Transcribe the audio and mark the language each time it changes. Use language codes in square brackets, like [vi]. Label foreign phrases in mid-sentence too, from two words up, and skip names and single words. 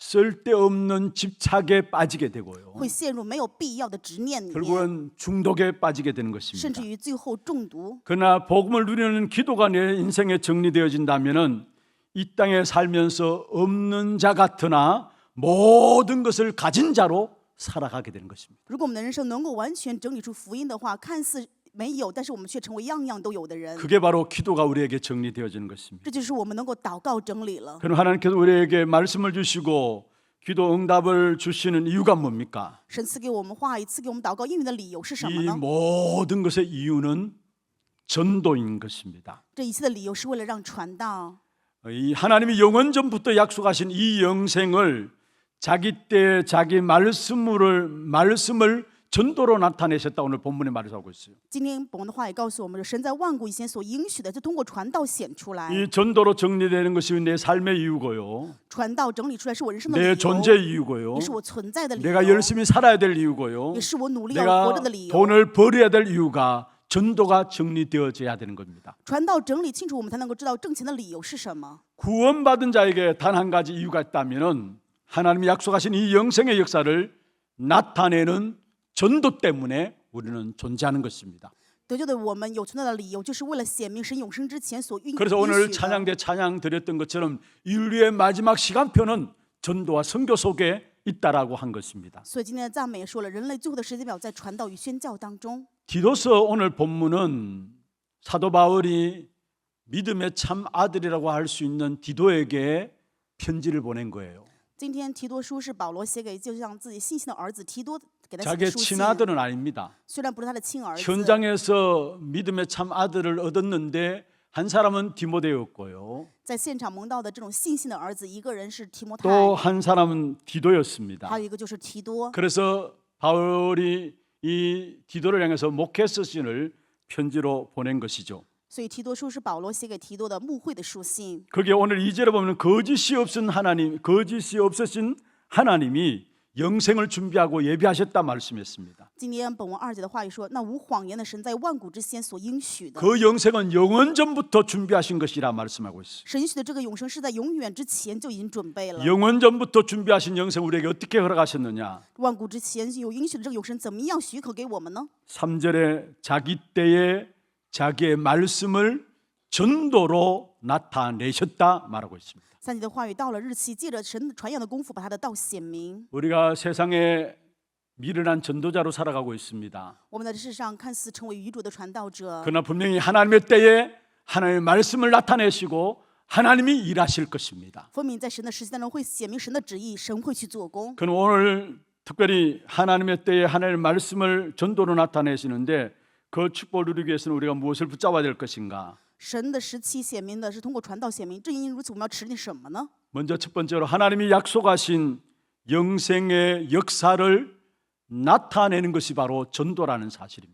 [ko] 쓸데없는 집착에 빠지게 되고요. [zh] 会陷入没有必要的执念里面， [ko] 결국은 중독에 빠지게 되는 [zh] 甚 [ko] 것입니다. [zh] 至于最后中毒。 [ko] 그러나 복음을 누리는 기도가 내 인생에 정리되어진다면은 이 땅에 살면서 없는 자 같으나 모든 것을 가진 자로 살아가게 되는 것입니다. [zh] 如果我们的人生能够完全整理出福音的话，看似没有，但是我们却成为样样都有的人。 [ko] 그게 바로 기도가 우리에게 정리되어지는 것입니다. [zh] 这就是我们能够祷告整理了。 [ko] 그럼 하나님께서 우리에게 말씀을 주시고 기도 응답을 주시는 이유가 뭡니까? [zh] 神赐给我们话语，赐给我们祷告应允的理由是什么 [ko] 이 [zh] 呢？ [ko] 모든 것의 이유는 전도인 것입니다. [zh] 这一切的理由是为了让传道。 [ko] 이 하나님이 영원 전부터 약속하신 이 영생을 자기 때 자기 말씀을 전도로 나타내셨다. 오늘 본문에 말하고 있어요. [zh] 今天本文的话也告诉我们，神在万古以前所应许的，就通过传道显出来。 [ko] 이 전도로 정리되는 것이 내 삶의 이유고요. [zh] 传道整理出来是我人生的 [ko] 내 [zh] 理由， [ko] 존재 이유고요. [zh] 也是我存在的理 [ko] 내가 [zh] 由， [ko] 열심히 살아야 될 이유고요. [zh] 也是我努力要活 [ko] 내가 [zh] 着的理由。 [ko] 돈을 벌어야 될 이유가 전도가 정리되어져야 되는 겁니다. [zh] 传道整理清楚，我们才能够知道挣钱的理由是什么。 [ko] 구원받은 자에게 단 한 가지 이유가 있다면은 하나님이 약속하신 이 영생의 역사를 나타내는 전도 때문에 우리는 존재하는 것입니다. [zh] 得救的我们有存在的理由，就是为了显明神永生之前所允 [ko] 그래서 [zh] 许 [ko] 오늘 [zh] 的。 [ko] 찬양대 찬양 드렸던 것처럼 인류의 마지막 시간표는 전도와 선교 속에 있다라고 한 것입니다. [zh] 所以今天的赞美也说了，人类最后的时间表在传道与宣教当中。 [ko] 디도서 오늘 본문은 사도 바울이 믿음의 참 아들이라고 할 수 있는 디도에게 편지를 보낸 거예요. [zh] 今天提多书是保罗写给就像自己信心的儿子提多给他写 [ko] 자기의 [zh] 的书信， [ko] 친아들은 아닙니다. [zh] 虽然不是他的亲儿子， [ko] 현장에서 믿음의 참 아들을 얻었는데 한 사람은 디모데였고요. [zh] 在现场蒙到的这种信心的儿子，一个人是提摩太， [ko] 또 한 사람은 디도였습니다. [zh] 还有一个就是提多。 [ko] 그래서 바울이 이 디도를 향해서 목회 서신을 편지로 보낸 것이죠. [zh] 所以提多书是保罗写给提多的牧会的书信。 [ko] 그게 오늘 2절에 보면 거짓이 없으신 하나님이 영생을 준비하고 예비하셨다 말씀했습니다. [zh] 今天本文2节的话语说，那无谎言的神在万古之先所应许的， [ko] 그 영생은 영원 전부터 준비하신 것이라 말씀하고 있어요. [zh] 神许的这个永生是在永远之前就已经准备了。 [ko] 영원 전부터 준비하신 영생 우리에게 어떻게 허락하셨느냐? [zh] 万古之前有应许的这个永生，怎么样许可给我们呢？ [ko] 3절에 자기 때에 자기의 말씀을 전도로 나타내셨다 말하고 있습니다. [zh] 3节的话语到了日期，借着神传扬的功夫，把他的道显明。 [ko] 우리가 세상에 미련한 전도자로 살아가고 있습니다. [zh] 我们在世上看似成为愚拙的传道者， [ko] 그러나 분명히 하나님의 때에 하나님의 말씀을 나타내시고 하나님이 일하실 것입니다. [zh] 分明在神的实际当中会显明神的旨意，神会去做工。 [ko] 그럼 오늘 특별히 하나님의 때에 하나님의 말씀을 전도로 나타내시는데 그 축복을 누리기 위해서는 우리가 무엇을 붙잡아야 될 것인가? [zh] 神的时期显明的是通过传道显明，正因如此，我们要持定什么呢？ [ko] 먼저 첫 번째로 하나님이 약속하신 영생의 역사를 나타내는 것이 바로 전도라는 사실입니다.